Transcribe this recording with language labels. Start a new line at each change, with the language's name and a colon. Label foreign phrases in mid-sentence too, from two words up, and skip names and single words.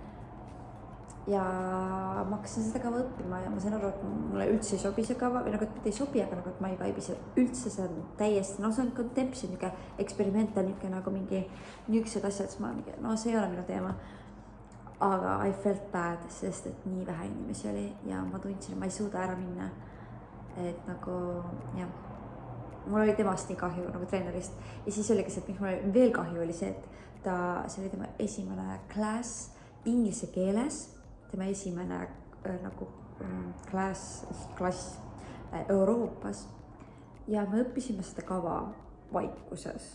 Estonian: Ja ma hakkasin seda kava õppima ja ma sain aru, et mulle üldse ei sobi see kava, või nagu, et ei sobi, aga nagu, et ma ei vaibi seda üldse, see on täiesti, see on contemption, niuke eksperimental, niuke nagu mingi niuksed asjad, siis ma mingi, see ei ole minu teema.
English: Aga I felt bad,
Estonian: sest et nii vähe inimesi oli ja ma tundsin, et ma ei suuda ära minna. Et nagu, jah, mul oli temast nii kahju nagu treenerist ja siis oligi see, et miks mul veel kahju oli see, et see oli tema esimene klass inglise keeles, tema esimene nagu klass Euroopas ja me õppisime seda kava vaikuses.